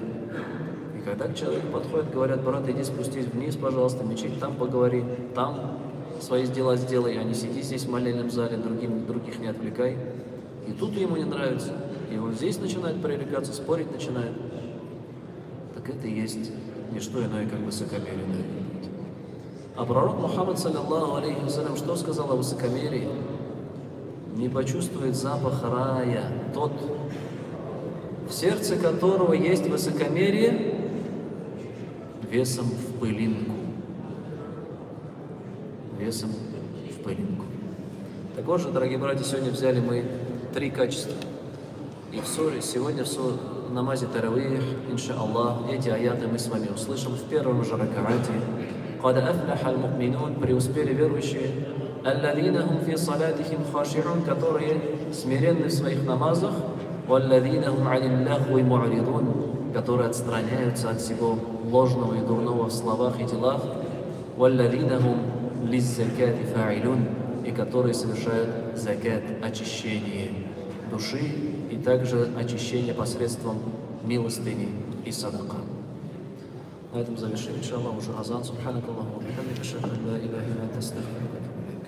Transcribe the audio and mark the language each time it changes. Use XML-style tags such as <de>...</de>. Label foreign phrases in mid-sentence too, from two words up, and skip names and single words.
<ru>И когда к человеку подходят, говорят: брат, иди спустись вниз, пожалуйста, мечеть, там поговори, там свои дела сделай, а не сиди здесь в молельном зале, других не отвлекай. И тут ему не нравится. И он здесь начинает пререкаться, спорить начинает. Так это и есть не что иное, как высокомерие. А пророк Мухаммад,</ru> <ar>صلى الله عليه وسلم,</ar> <ru>что сказал о высокомерии? Не почувствует запах рая тот, в сердце которого есть высокомерие, весом в пылинку. Весом в пылинку. Так же, дорогие братья, сегодня взяли мы 3 качества. И в суре, сегодня в намазе Таравих, иншааллах, эти аяты мы с вами услышим в первом же ракаате.</ru> <ar>«قد أفلح المؤمنون»,</ar> <ru>преуспели верующие,</ru> <ar>«الذين هم في صلاتهم خاشعون»,</ar> <ru>которые смиренны в своих намазах,</ru> <ar>«والذين هم عن اللغو معرضون»,</ar> <ru>которые отстраняются от всего ложного и дурного в словах и делах,</ru> <ar>«والذين هم للزكاة فاعلون»,</ar> <ru>и которые совершают закат, очищение души и также очищение посредством милостыни и садака. На этом завершим, иншаллах, уже азан.</ru> <ar>سبحانك اللهم وبحمدك أشهد أن لا إله إلا أنت أستغفرك.</ar>